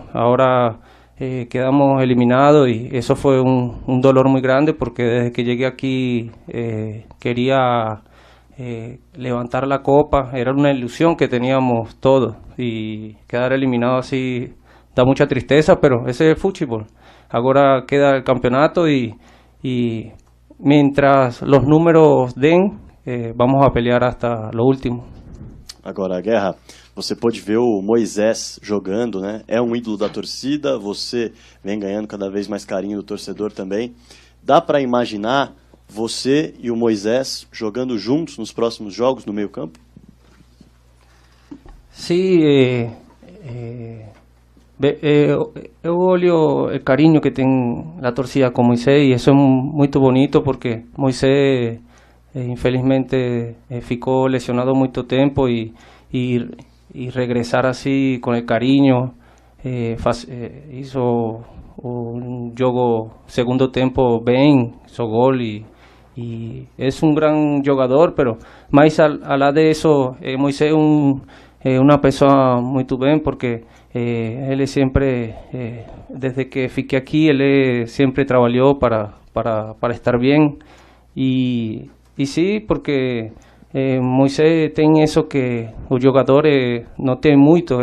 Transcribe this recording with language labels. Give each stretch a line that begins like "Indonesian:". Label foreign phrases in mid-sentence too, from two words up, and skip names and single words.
Spanish: Ahora quedamos eliminados, y eso fue un dolor muy grande, porque desde que llegué aquí quería levantar la copa. Era una ilusión que teníamos todos, y quedar eliminado así da mucha tristeza, pero ese es el fútbol. Ahora queda el campeonato, y mientras los números den, vamos a pelear hasta lo último.
Portuguese: Agora, Guerra, você pôde ver o Moisés jogando, né? É um ídolo da torcida, você vem ganhando cada vez mais carinho do torcedor também. Dá para imaginar você e o Moisés jogando juntos nos próximos jogos no meio campo?
Spanish: Sí,
Portuguese: eu olho
Spanish: el cariño que tem la torcida con Moisés, y eso es muy bonito, porque Moisés
Portuguese: infelizmente ficou lesionado
Spanish: mucho tiempo, y regresar así con el cariño, hizo un juego segundo tiempo bien, hizo gol, y es un gran jugador, pero más a la de eso, Moisés es una persona muy bien, porque él siempre, desde que fiqué aquí, él siempre trabajó para estar bien, y sí, porque Moisés tiene eso que los jugadores no tienen mucho.